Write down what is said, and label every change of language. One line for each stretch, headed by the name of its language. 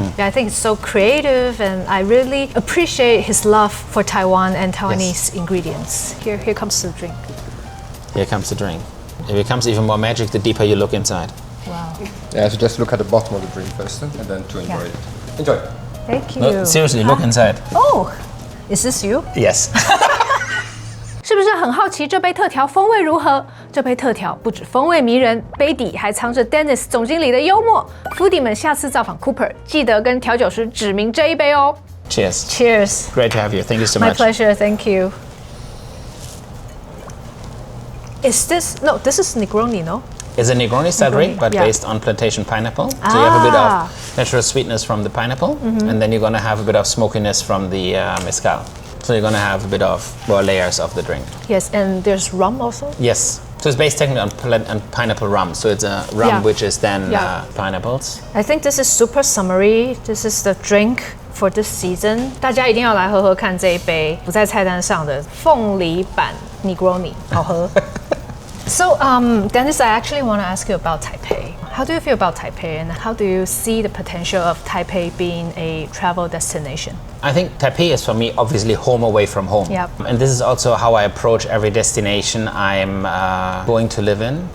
English: I think it's so creative, and I really appreciate his love for Taiwan and Taiwanese ingredients. Here comes the drink. Here comes the drink. It becomes even more magic the deeper you look inside. Wow. Yeah, so just look at the bottom of the drink first and then to enjoy it. Enjoy. Thank you. No, seriously, look inside. Oh, is this you? Yes.
Chinese: 是不是很好奇这杯特调风味如何？这杯特调不止风味迷人，杯底还藏着 Dennis 总经理的幽默。 foodie 们下次造访 Cooper， 记得跟调酒师指明这一杯哦。
English: Cheers. Cheers. Great to have you. Thank you so My much. pleasure. Thank you. Is this no? This is Negroni, no? is a Negroni style drink, but based on plantation pineapple. So you have a bit of natural sweetness from the pineapple, and then you're gonna have a bit of smokiness from the mezcal. So you're gonna have a bit of more layers of the drink. Yes, and there's rum also? Yes. So it's based technically on pineapple rum. So it's a rum which is then pineapples. I think this is super summery. This is the drink for this season.
Chinese: 大家一定要来喝喝看这一杯不在菜单上的凤梨版 Negroni， 好喝。
English: So, Dennis, I actually want to ask you about Taipei. How do you feel about Taipei, and how do you see the potential of Taipei being a travel destination? I think Taipei is for me obviously home away from home. Yep. And this is also how I approach every destination I'm going to live in.